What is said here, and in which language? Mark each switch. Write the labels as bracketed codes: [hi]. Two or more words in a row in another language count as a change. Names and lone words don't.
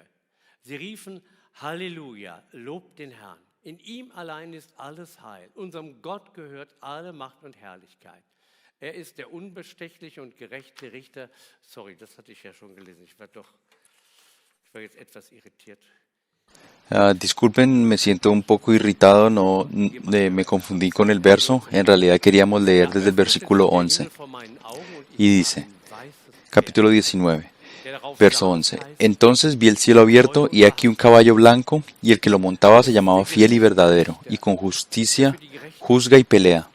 [de] Sie riefen, Halleluja, lobt den Herrn. In ihm allein ist alles Heil. Unserem Gott gehört alle Macht und Herrlichkeit. Er ist der unbestechliche und gerechte Richter. Sorry, das hatte ich ja schon gelesen. Ich war jetzt etwas irritiert. [es] Disculpen, me siento un poco irritado, me confundí con el verso. En realidad queríamos leer desde el versículo 11. Y dice, capítulo 19. Verso 11. Entonces vi el cielo abierto y aquí un caballo blanco, y el que lo montaba se llamaba Fiel y Verdadero, y con justicia juzga y pelea.